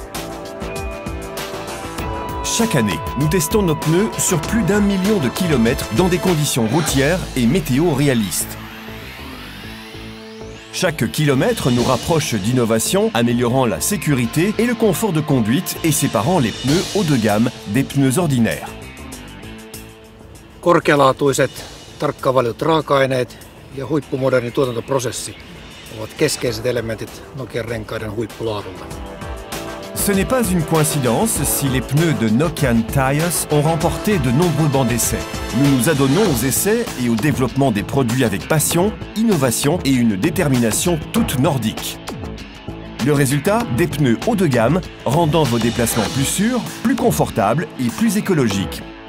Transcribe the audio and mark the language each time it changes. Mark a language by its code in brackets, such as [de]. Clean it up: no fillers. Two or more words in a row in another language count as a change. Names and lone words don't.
[fr] Chaque année, nous testons nos pneus sur plus d'1 million de kilomètres dans des conditions routières et météo réalistes. Chaque kilomètre nous rapproche d'innovations améliorant la sécurité et le confort de conduite et séparant les pneus haut de gamme des pneus ordinaires. [fi] Korkealaatuiset, tarkkaan valitut raaka-aineet ja huippumoderni tuotantoprosessi ovat keskeiset elementit Nokian renkaiden huippulaadulla. [fr] Ce n'est pas une coïncidence si les pneus de Nokian Tyres ont remporté de nombreux bancs d'essai. Nous nous adonnons aux essais et au développement des produits avec passion, innovation et une détermination toute nordique. Le résultat, des pneus haut de gamme, rendant vos déplacements plus sûrs, plus confortables et plus écologiques.